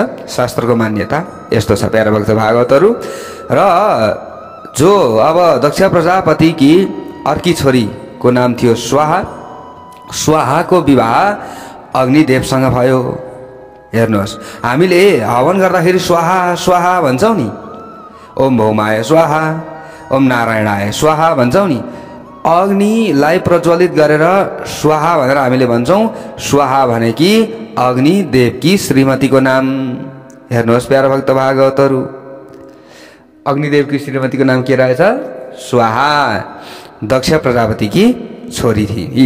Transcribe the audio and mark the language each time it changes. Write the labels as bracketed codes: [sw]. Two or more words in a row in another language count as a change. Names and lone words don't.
[ne] शास्त्रको मान्यता यस्तो छ प्यारा भक्त भागवतहरू। र जो अब दक्ष प्रजापति की अर्की छोरीको नाम थियो स्वाहा। स्वाहाको विवाह अग्निदेवसँग भयो। हेर्नुहोस्, हामीले हवन गर्दाखेरि [sa] स्वाहा स्वाहा [ne] भन्छौँ नि। [sa] ओम भौमाय स्वाहा, ओम नारायणाय स्वाहा [ne] भन्छौँ नि। अग्निलाई प्रज्वलित गरेर स्वाहा भनेर हामीले भन्छौँ। स्वाहा भनेकी अग्निदेवकी श्रीमतीको नाम। हेर्नुहोस् प्यारा भक्त भागवतहरू, अग्निदेवकी श्रीमतीको नाम के रहेछ? स्वाहा। दक्ष प्रजापतिकी छोरी थिए।